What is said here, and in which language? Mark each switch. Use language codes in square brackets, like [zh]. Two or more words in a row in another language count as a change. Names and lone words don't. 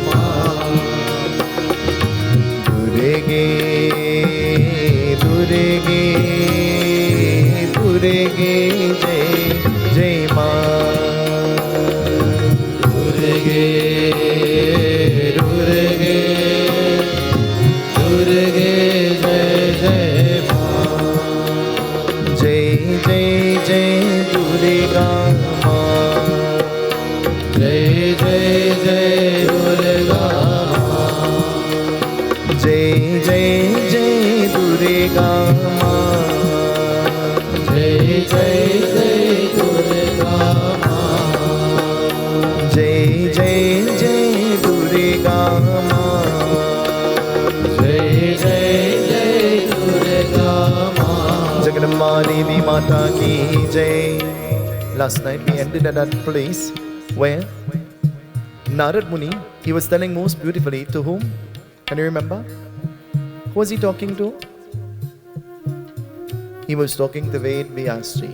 [hi] दुर्गे दुर्गे दुर्गे जय जय माँ दुर्गे दुर्गे दुर्गे जय जय जय जय जय दुर्गा माँ जय जय जय दुर्गा जय जय जय दुर्गा माँ जय जय जय दुर्गा जय जय जय दुर्गा माँ जय जय जय दुर्गा जगन्नाथ देवी माता की जय. [en] Last night we ended at that place where Narad Muni, he was telling most beautifully to whom? Can you remember? Who was he talking to? He was talking to Ved Vyasji.